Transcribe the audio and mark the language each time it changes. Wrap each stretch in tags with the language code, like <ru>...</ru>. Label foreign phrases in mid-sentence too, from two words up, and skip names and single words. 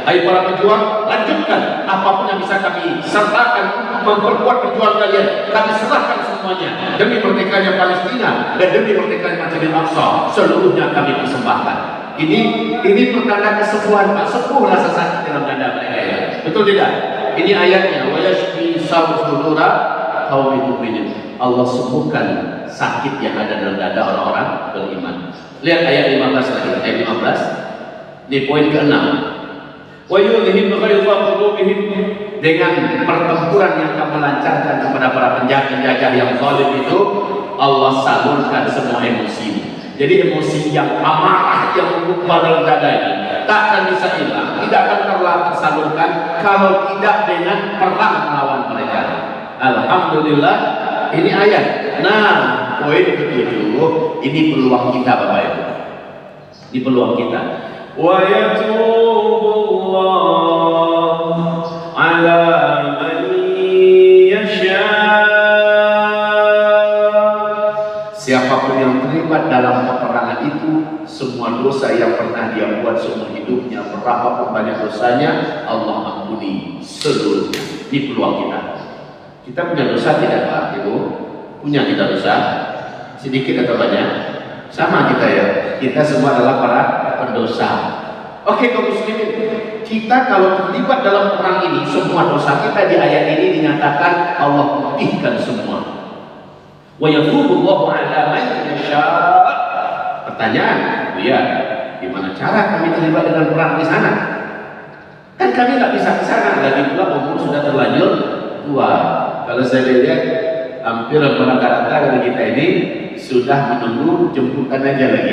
<id>Hai para pejuang, lanjutkan apapun yang bisa kami sertakan untuk memperkuat perjuangan kalian. Kami serahkan semuanya demi merdekanya Palestina dan demi merdekanya Masjidil Aqsa. Seluruhnya kami persembahkan. Ini pertanda kesembuhan, Pak. Sembuh rasa sakit dalam dada mereka ya. Betul tidak? Ini ayatnya.</id> <ar>ويشف صدور قوم مؤمنين.</ar> <id>Allah sembuhkan sakit yang ada dalam dada orang-orang beriman. Lihat ayat 15 lagi. Ayat 15. Ini poin ke-6.</id> <ar>ويذهب غيظ قلوبهم,</ar> <id>dengan pertempuran yang kamu lancarkan kepada para penjajah yang zalim itu, Allah salurkan semua emosi. Jadi emosi yang amarah yang mengubah dalam dada ini tak akan bisa hilang, tidak akan tersalurkan kalau tidak dengan perang melawan mereka. Alhamdulillah, ini ayat. Nah, poin ke-7, ini peluang kita Bapak Ibu. Ini peluang kita.</id> <ar>ويتوب الله على من يشاء.</ar> <id>Siapapun yang terlibat dalam peperangan itu, semua dosa yang pernah dia buat seumur hidupnya, berapapun banyak dosanya, Allah ampuni seluruhnya. Ini peluang kita. Kita punya dosa tidak Pak Ibu? Punya kita dosa? Sedikit atau banyak? Sama kita ya. Kita semua adalah para pendosa. Oke kaum muslimin, kita kalau terlibat dalam perang ini, semua dosa kita di ayat ini dinyatakan Allah putihkan semua.</id> <ar>ويتوب الله على من يشاء.</ar> <id>Pertanyaan, ya, gimana cara kami terlibat dengan perang di sana? Kan kami nggak bisa ke sana, lagi pula umur sudah terlanjur tua. Kalau saya lihat, hampir rata-rata dari kita ini sudah menunggu jemputan aja lagi.</id>